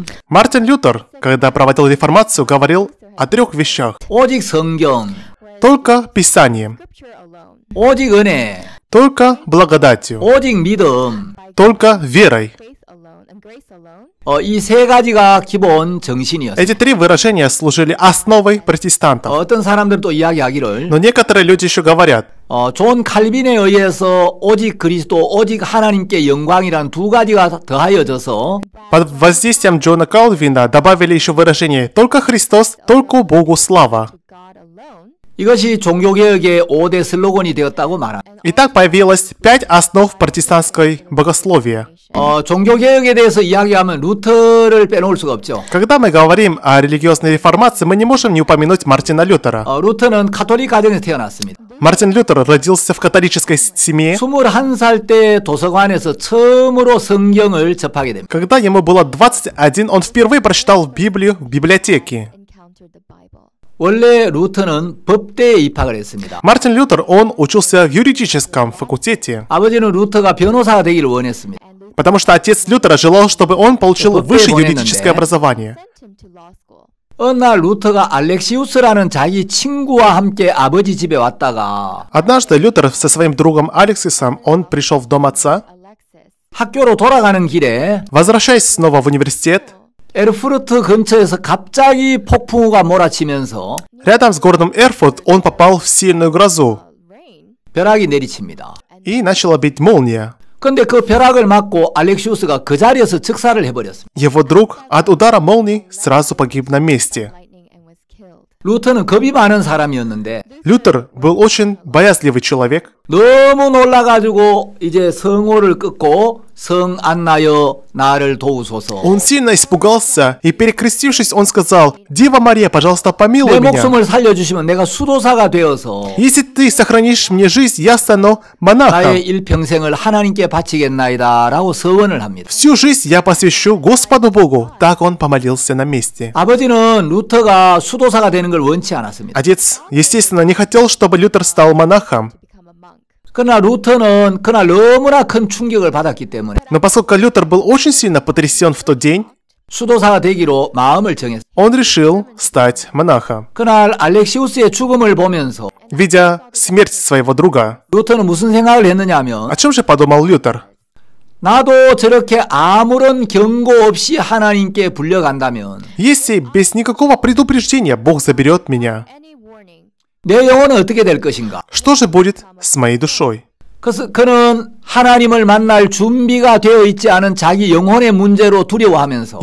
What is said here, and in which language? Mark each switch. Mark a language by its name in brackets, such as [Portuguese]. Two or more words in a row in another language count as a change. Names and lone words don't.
[Russian] Мартин Лютер, когда проводил реформацию, говорил о трех вещах. [Korean] 오직 성경, [Russian] Только Писание, [Korean] 오직 은혜, [Russian] только благодатью, [Korean] 오직 믿음, [Russian] только верой. [Korean] 이 세 가지가 기본 정신이었어요. [Russian] Эти три выражения служили основой протестантов. [Korean] 어떤 사람들은 또 이야기하기를 [Russian] Но некоторые люди еще говорят, [Korean] 존 칼빈에 의해서 오직 그리스도, 오직 하나님께 영광이라는 두 가지가 더하여져서 [Russian] под воздействием Джона Калвина добавили еще выражение «только Христос, только Богу слава». [Korean] 이것이 종교개혁의 5대 슬로건이 되었다고 말합니다. [Russian] И так появилось 5 основ протестантской богословия. [Korean] 종교개혁에 대해서 이야기하면 루터를 빼놓을 수가 없죠. [Russian] Когда мы говорим о религиозной реформации, мы не можем не упомянуть Мартина Лютера. [Korean] 루터는 카톨릭 가정에서 태어났습니다. [Russian] Мартин Лютер родился в католической семье. [Korean] 21살 때 도서관에서 처음으로 성경을 접하게 됩니다. [Russian] Когда ему было 21, он впервые прочитал Библию в библиотеке. [Korean] 원래 루터는 법대에 입학을 했습니다. [Russian] Мартин Лютер, он учился в юридическом факультете, [Korean] 아버지는 루터가 변호사가 되기를 원했습니다. [Russian] потому что отец Лютера желал, чтобы он получил высшее юридическое образование. [Korean] 어느 날 루터가 알렉시우스라는 자기 친구와 함께 아버지 집에 왔다가 [Russian] Однажды Лютер со своим другом Алексисом, он пришел в дом отца. [Korean] 학교로 돌아가는 길에 [Russian] Возвращаясь снова в университет, [Korean] 에르푸르트 근처에서 갑자기 폭풍우가 몰아치면서 [Russian] рядом с городом Эрфурт он попал в сильную грозу [Korean] 벼락이 내리칩니다. [Russian] и начала бить молния. [Korean] 근데 그 벼락을 맞고 알렉시우스가 그 자리에서 즉사를 해버렸습니다. [Russian] Его друг от удара молнии сразу погиб на месте. [Korean] 루터는 겁이 많은 사람이었는데 [Russian] Лютер был очень боязливый человек. [Korean] 너무 놀라가지고 이제 성호를 끊고 성 안나여 나를 도우소서. [Russian] Он сильно испугался и, перекрестившись, он сказал: «Дева Мария, пожалуйста, [Korean] 내 [Russian] помилуй меня. [Korean] 목숨을 살려주시면 내가 수도사가 되어서 [Russian] Если ты сохранишь мне жизнь, я стану монахом. [Korean] 나의 일평생을 하나님께 바치겠나이다 라고 서원을 합니다. [Russian] Всю жизнь я посвящу Господу Богу». Так он помолился на месте. [Korean] 아버지는 루터가 수도사가 되는 걸 원치 않았습니다. [Russian] Отец, естественно, не хотел, чтобы Лютер стал монахом. [Korean] 그러나 루터는 그날 너무나 큰 충격을 받았기 때문에 [Russian] Но поскольку Лютер был очень сильно потрясен в тот день, [Korean] 수도사가 되기로 마음을 정했습니다. [Russian] он решил стать монахом. [Korean] 그날 알렉시우스의 죽음을 보면서 [Russian] Видя смерть своего друга, [Korean] 루터는 무슨 생각을 했느냐면 [Russian] о чем же подумал Лютер? [Korean] 나도 저렇게 아무런 경고 없이 하나님께 불려간다면 [Russian] Если без никакого предупреждения Бог заберет меня, [Korean] 내 영혼은 어떻게 될 것인가? [Russian] что же будет с моей душой? [Korean] 그래서 그는 하나님을 만날 준비가 되어 있지 않은 자기 영혼의 문제로 두려워하면서